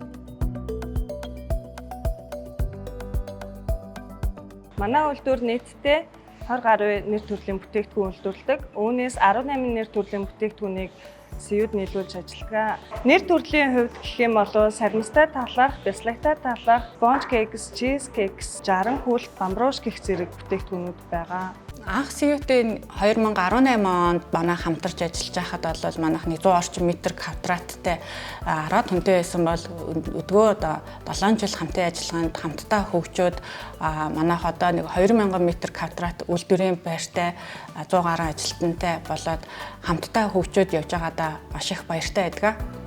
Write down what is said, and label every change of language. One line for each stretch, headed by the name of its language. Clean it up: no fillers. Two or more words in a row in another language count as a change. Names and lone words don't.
Mongolian: Манай үйлдвэр нийтдээ 20 гаруй нэр төрлийн бүтээгдэхүүн үйлдвэрлэдэг. Үүнээс 18 нэр төрлийн бүтээгдэхүүнийг CU-д нийлүүлж ажилладаг. Нэр төрлийн хувьд гэх юм бол саримстай талах, бяслагтай талах,
English: sponge cakes, cheese cakes,
Mongolian: жаран хүл, бамбрууш гэх зэрэг бүтээгдэхүүнүүд байгаа. Анх CU-тэй 2018 онд манай хамтарч ажиллаж байхад бол манайх 100 орчим метр квадраттай 10 хүнтэй байсан бол өдгөө 7 жил хамтын ажиллагаанд хамтдаа хөгжөөд манайх одоо 2000 метр квадрат үйлдвэрийн байртай 100 гаруй ажилтнтай болоод хамтдаа хөгжөөд явж байгаадаа маш их баяртай байдаг.